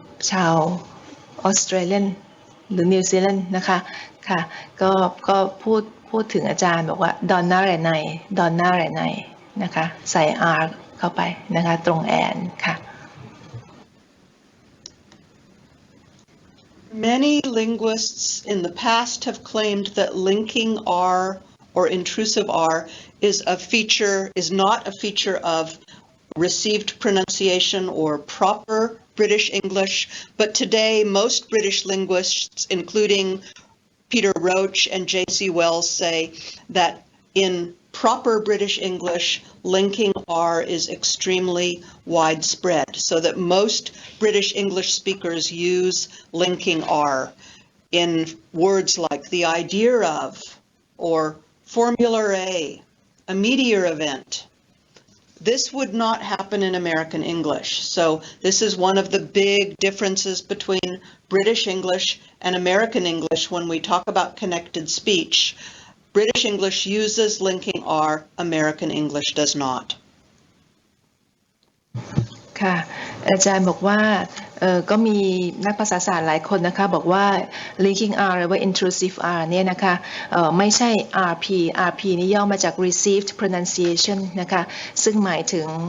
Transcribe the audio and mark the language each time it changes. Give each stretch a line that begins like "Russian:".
Thai: ชาวออสเตรเลียนหรือนิวซีแลนด์นะคะค่ะก็พูดถึงอาจารย์บอกว่าดอนน่าแรไนดอนน่าแรไนนะคะใส่ R เข้าไปนะคะตรงแอนค่ะ
English: Many linguists in the past have claimed that linking R or intrusive R is not a feature of received pronunciation or proper British English, but today most British linguists, including Peter Roach and J.C. Wells, say that in proper British English, linking R is extremely widespread, so that most British English speakers use linking R in words like the idea of, or Formula a meteor event. This would not happen in American English. So this is one of the big differences between British English and American English when we talk about connected speech. British English uses linking R, American English does not.
Thai: ค่ะอาจารย์บอกว่าก็มีนักภาษาศาสตร์หลายคนนะคะบอกว่า
English: linking R
Thai: หรือว่า
English: intrusive R
Thai: เนี่ยนะคะไม่ใช่ RP นี่ย่อมาจาก
English: received pronunciation
Thai: นะคะซึ่งหมายถึง